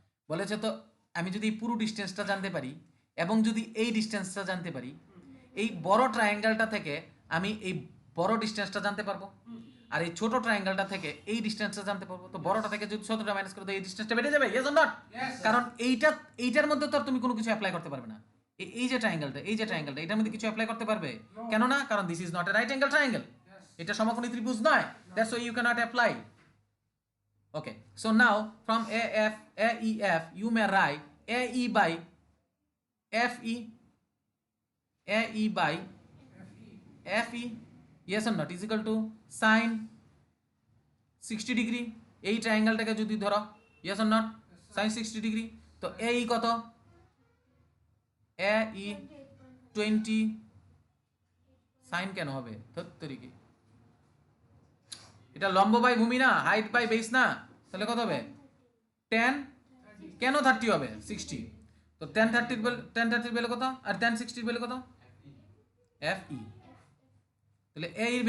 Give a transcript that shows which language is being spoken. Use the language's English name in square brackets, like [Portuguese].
[Bangla] বলেছে তো আমি যদি পুরো ডিস্টেন্সটা জানতে পারি এবং যদি এই ডিস্টেন্সটা জানতে পারি, এই বড় ট্রায়াঙ্গেলটা থেকে আমি এই বড় ডিস্টেন্সটা জানতে পারবো, আর এই ছোট ট্রায়াঙ্গেলটা থেকে এই ডিস্টেন্সটা জানতে পারবো। তো বড়টা থেকে যদি ছোটটা মাইনাস করে দাও এই ডিস্টেন্সটা বেড়ে যাবে, [English] Yes or not? [Bangla] কারণ এইটার মধ্যে তো তুমি কোনো কিছু অ্যাপ্লাই করতে পারবে না। এই যে ট্রায়াঙ্গেলটা, এই যে ট্রায়াঙ্গেলটা, এটার মধ্যে কিছু অ্যাপ্লাই করতে পারবে? কেন না? কারণ [English] this is not a right angle triangle, [Bangla] এটা সমকোণী ত্রিভুজ নয়, [English] That's why you can't apply. Okay, so now from AEF you may write AE by FE, AE by FE, yes or not, is equal to sine 60 degree [Bangla] এই ট্রায়াঙ্গেলটাকে যদি ধরো, [English] yes or not, [Bangla] sign 60 degree, তো এই কত, এ ই 20, sign কেন হবে তরিকে, এটা লম্ব বাই ভূমি না, হাইট বাই বেস না, তাহলে কত হবে 10, কেন 30 হবে 60, তো 10 30 ভ্যালু কত আর 10 60 ভ্যালু কত, এফ ই, তাহলে এ